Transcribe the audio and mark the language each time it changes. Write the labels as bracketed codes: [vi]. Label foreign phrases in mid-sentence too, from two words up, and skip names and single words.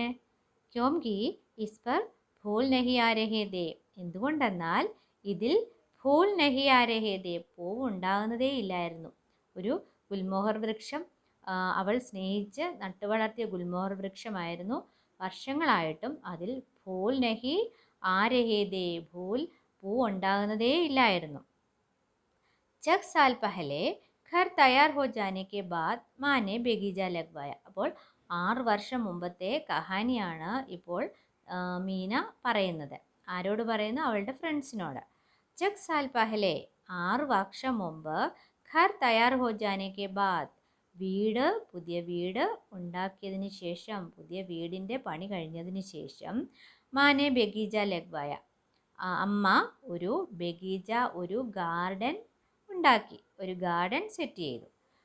[hi] क्योंकि इस पर फूल नहीं आ रहे थे, [ml] എന്തുകൊണ്ടെന്നാൽ ഇതിൽ [hi] फूल नहीं आ रहे थे, [ml] പൂവ് ഉണ്ടാകുന്നതേ ഇല്ലായിരുന്നു. ഒരു ഗുൽമോഹർ വൃക്ഷം, അവൾ സ്നേഹിച്ച് നട്ടുവളർത്തിയ ഗുൽമോഹർ വൃക്ഷമായിരുന്നു. വർഷങ്ങളായിട്ടും അതിൽ [hi] फूल नहीं आ रहे थे, [ml] പൂ ഉണ്ടാകുന്നതേ ഇല്ലായിരുന്നു. [hi] 6 साल पहले घर तैयार हो जाने के बाद माँ ने बगीचा लगवाया. [ml] അപ്പോൾ 6 വർഷം മുമ്പത്തെ കഹാനിയാണ് ഇപ്പോൾ മീന പറയുന്നത്. ആരോട് പറയുന്നു? അവളുടെ ഫ്രണ്ട്സിനോട്. [hi] 6 साल पहले, [ml] 6 വർഷം മുമ്പ്, [hi] घर तैयार हो जाने के बाद, [ml] പുതിയ വീട് ഉണ്ടാക്കിയതിന് ശേഷം, പുതിയ വീടിൻ്റെ പണി കഴിഞ്ഞതിന് ശേഷം, [hi] माँ ने बगीचा लगवाया, [ml] അമ്മ ഒരു ബഗീജ, ഒരു ഗാർഡൻ ഉണ്ടാക്കി, ഒരു ഗാർഡൻ സെറ്റ് ചെയ്തു.